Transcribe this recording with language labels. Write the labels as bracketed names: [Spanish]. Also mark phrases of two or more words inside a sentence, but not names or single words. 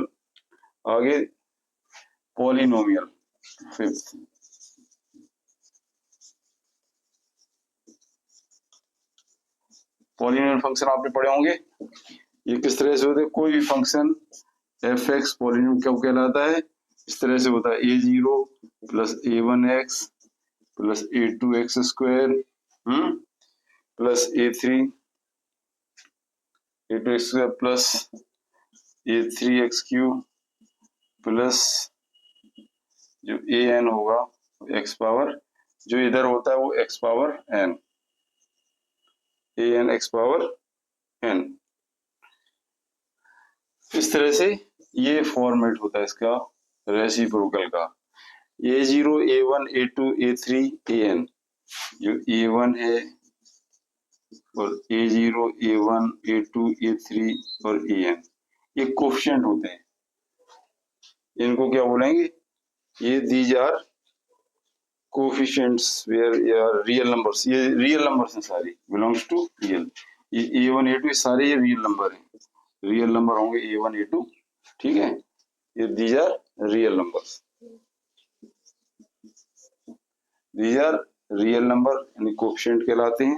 [Hindi] आगे पॉलिनोमियल, फिफ्थ, [English] polynomial function [Hindi] आपने पढ़े होंगे, ये किस तरह से होते हैं, कोई भी [English] function f x polynomial [Hindi] कब कहलाता है, इस तरह से होता है [English] a0 plus a1x plus a2x square plus a2x square plus a3x cube plus [Hindi] जो an होगा [English] x power, [Hindi] जो इधर होता है वो [English] x power n, an x power n, [Hindi] इस तरह से ये फॉर्मेट होता है इसका रेसिप्रोकल का, a0 a1 a2 a3 an, जो a1 है और a0 a1 a2 a3 और an, ये कोफिशिएंट होते हैं, इनको क्या बोलेंगे, ये [English] these are coefficients where are real numbers, [Hindi] ये [English] real numbers [Hindi] हैं सारी, [English] belongs to real, [Hindi] ये a1 a2 सारे ये [English] real number [Hindi] हैं, [English] real number [Hindi] होंगे a1 a2, ठीक है, ये [English] these are real numbers, these are real number [Hindi] यानी कोफिशिएंट कहलाते हैं।